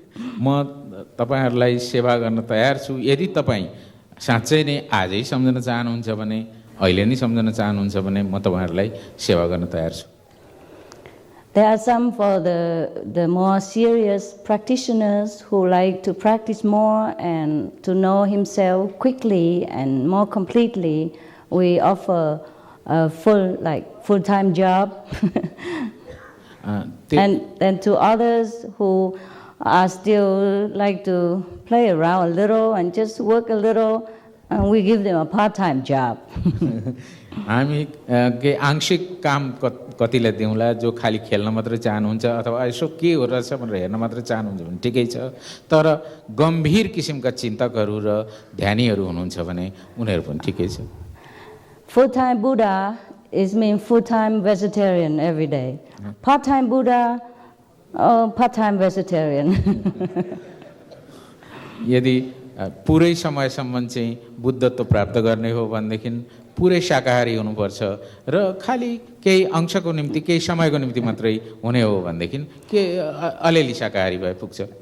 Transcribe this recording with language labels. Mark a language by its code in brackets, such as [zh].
[ne] म तपाईहरुलाई सेवा गर्न तयार छु। यदि तपाई साँच्चै नै आजै सम्झन चाहनुहुन्छ भने, अहिले नै सम्झन चाहनुहुन्छ भने म तपाईहरुलाई सेवा गर्न तयार छु। [en] There are some for the more serious practitioners who like to practice more and to know himself quickly and more completely. We offer a full-time job. And to others who are still like to play around a little and just work a little, and we give them a part-time job. [ne] हामी के आंशिक काम कतिलाई दिउँला, जो खाली खेल्न मात्र चाहनुहुन्छ अथवा यसो के हो रहेछ भनेर हेर्न मात्र चाहनुहुन्छ भने ठिकै छ, तर गम्भीर किसिमका चिन्तकहरू र ध्यानीहरू हुनुहुन्छ भने उनीहरू पनि ठिकै छ। [en] Full-time Buddha is mean full-time vegetarian every day. Part-time Buddha, part-time vegetarian. [ne] यदि पुरै समयसम्म चाहिँ बुद्धत्व प्राप्त गर्ने हो भनेदेखि पुरै शाकाहारी हुनुपर्छ र खालि केही अंशको निम्ति केही समयको निम्ति मात्रै हुने हो भनेदेखि के अलिअलि शाकाहारी भए पुग्छ।